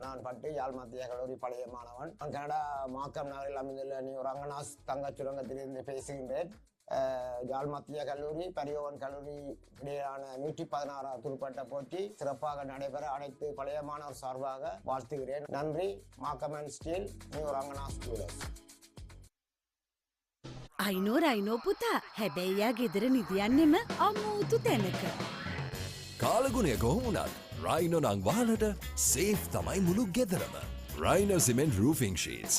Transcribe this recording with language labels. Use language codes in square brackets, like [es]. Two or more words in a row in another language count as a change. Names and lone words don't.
[ta] பட்டு யாழ் மத்திய கல்லூரி பழைய மாணவன். நான் கனடா மாக்கம் நகரில் அமைந்துள்ள நியூ ரங்கநாத் தங்கச் சுரங்கத்திலிருந்து பேசுகின்றேன். யாழ் மத்திய கல்லூரி பரியோவன் கல்லூரி இடையிலான 116 துடுப்பாட்ட போட்டி சிறப்பாக நடைபெற அனைத்து பழைய மாணவர் சார்பாக வாழ்த்துகிறேன். நன்றி. [en] Markham and Steel New Ranganath Students. [si] අයිනෝ පුතා හැබැයියා ගෙදර නිදියන්නෙම අමූතු තැනක. කාලගුණය කොහොමුණත් රයිනෝ නං වාලට සේෆ් තමයි මුළු ගෙදරම. [en] Rhino cement roofing sheets.